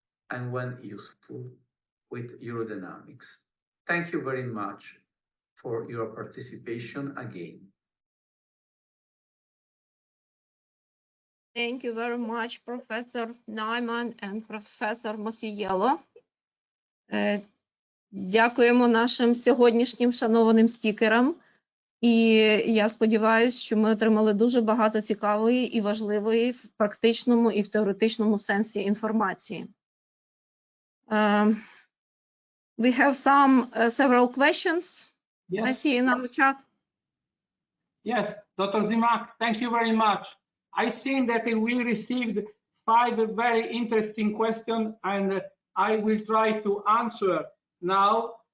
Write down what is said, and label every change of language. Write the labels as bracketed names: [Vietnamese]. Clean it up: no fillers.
[English] and when useful with urodynamics. Thank you very much for your participation again. Thank you very much, Professor Nijman and Professor Mosiello. [Ukrainian] Дякуємо нашим сьогоднішнім шанованим спікерам. І я сподіваюся, що ми отримали дуже багато цікавої і важливої в практичному і в теоретичному сенсі інформації. [English] We have several questions. Yes. I see in our chat. Yes, Dr. Zymak, thank you very much. I think that we received 5 very interesting questions, and I will try to answer now.